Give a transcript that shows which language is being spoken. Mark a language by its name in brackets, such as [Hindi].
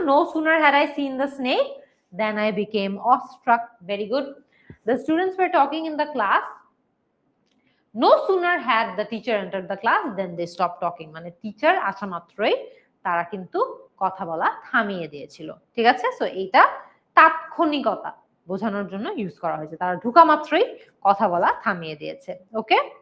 [English] No sooner had I seen the snake then I became awestruck. Very good. The students were talking in the class. No sooner had the teacher entered the class than they stopped talking. [Bangla] মানে teacher আসা মাত্রই তারা কিন্তু কথা বলা থামিয়ে দিয়েছিল। ঠিক আছে? সো এইটা তাৎক্ষণিকতা বোঝানোর জন্য ইউজ করা হয়েছে। তারা ঢোকা মাত্রই কথা বলা থামিয়ে দিয়েছে। ওকে?